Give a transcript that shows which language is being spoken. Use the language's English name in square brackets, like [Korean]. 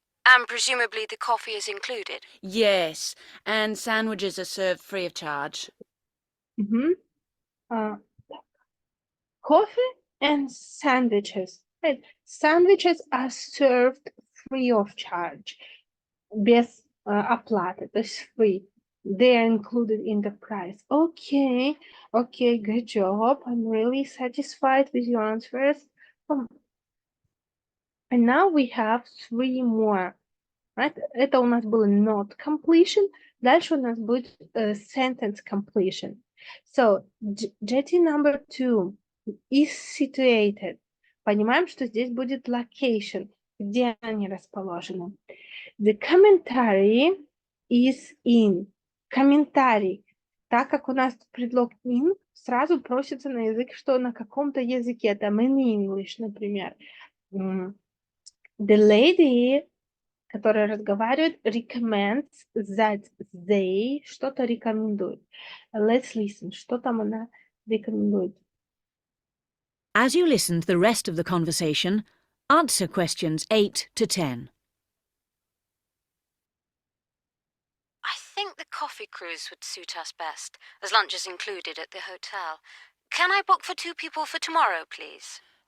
[English] And presumably the coffee is included. Yes, and sandwiches are served free of charge. Coffee and sandwiches. Right. Sandwiches are served free of charge. [Russian] Без оплаты, то есть free. [English] They are included in the price. Okay, good job. I'm really satisfied with your answers. And now we have 3 more. Right? [Russian] Это у нас было not completion. Дальше у нас будет sentence completion. [English] So, jetty number 2 is situated. [Russian] Понимаем, что здесь будет location, где они расположены. [English] The commentary is in. [Russian] Комментарий. Так как у нас предлог in, сразу просится на язык, что на каком-то языке, там [English] in English, [Russian] например. [English] The lady, [Russian] которая разговаривает, [English] recommends that they [Russian] что-то рекомендует. [English] Let's listen. [Russian] Что там она рекомендует? [English] As you listen to the rest of the conversation, answer questions 8 to 10. I think the coffee cruise would suit us best, as lunch is included at the hotel. Can I book for 2 people for tomorrow, please?